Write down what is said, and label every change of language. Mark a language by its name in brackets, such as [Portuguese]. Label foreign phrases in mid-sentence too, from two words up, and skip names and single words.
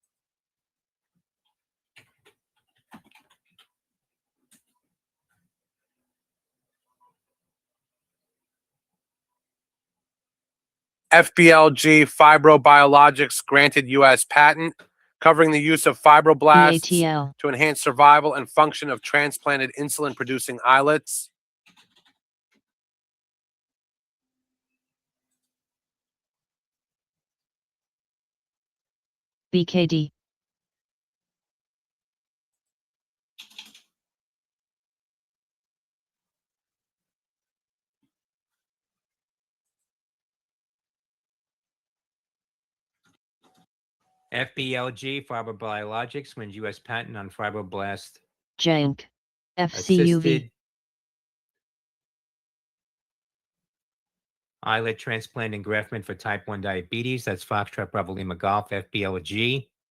[English] FBLG Fibrobiologics granted U.S. patent covering the use of fibroblasts BATL. to enhance survival and function of transplanted insulin-producing islets. BKD. FBLG Fibrobiologics wins U.S. patent on fibroblast JANK. FCUV. assisted islet transplant engraftment for type 1 diabetes. That's Foxtrot Bravo Lima Golf, FBLG.